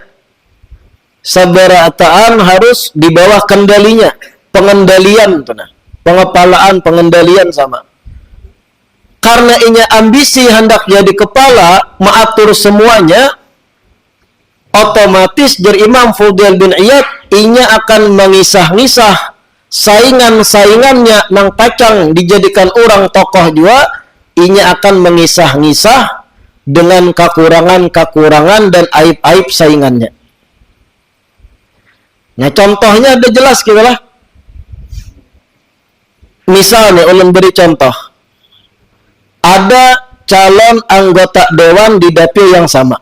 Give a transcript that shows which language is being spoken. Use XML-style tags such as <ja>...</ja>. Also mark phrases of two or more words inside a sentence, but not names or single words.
<id>Seberataan harus di bawah kendalinya, pengendalian, pengepalaan, pengendalian sama. Karena inya ambisi hendak jadi kepala, mengatur semuanya, otomatis dari Imam Fudail bin Iyad,</id> <bjn>inya akan mengisah-ngisah saingan-saingannya nang pacang dijadikan orang tokoh juga, inya akan mengisah-ngisah dengan kekurangan-kekurangan dan aib-aib saingannya.</bjn> <id>Nah, contohnya ada jelas gitu lah. Misalnya, ulun beri contoh. Ada calon anggota dewan di dapil yang sama.</id>